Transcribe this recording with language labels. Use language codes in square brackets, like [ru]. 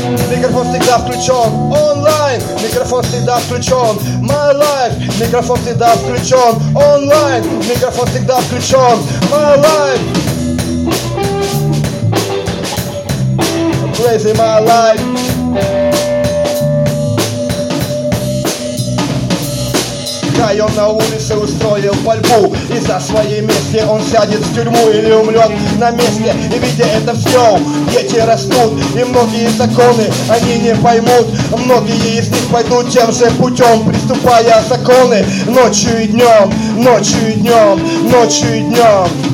[ru] Микрофон всегда включен онлайн, микрофон всегда включен. [en] My life, [ru] микрофон всегда включен онлайн, микрофон всегда включен. [en] My life, I'm blazing my life. [ru] Район на улице устроил пальбу, и за своей мести он сядет в тюрьму или умрет на месте. И видя это все, дети растут, и многие законы они не поймут. Многие из них пойдут тем же путем, приступая законы ночью и днем.